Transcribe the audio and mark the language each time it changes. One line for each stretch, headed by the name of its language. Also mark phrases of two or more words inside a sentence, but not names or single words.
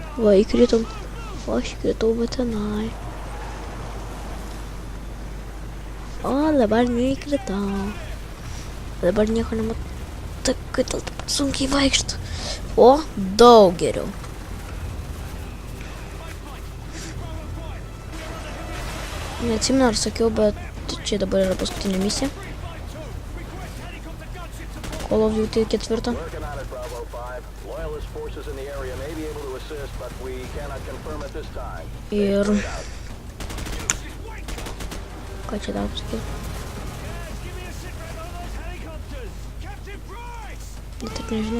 Lithuanian: Va, įkritom. O, aš įkritau, bet tenai. O, dabar neįkritau. Dabar nieko nematau. Tai kad taip sunkiai vaikštų. O, daug geriau. Neatsimenu, ar sakiau, bet čia dabar yra paskutinė misija. Call of Duty 4. Ir ką čia dar pasakyti? Taip nežinau.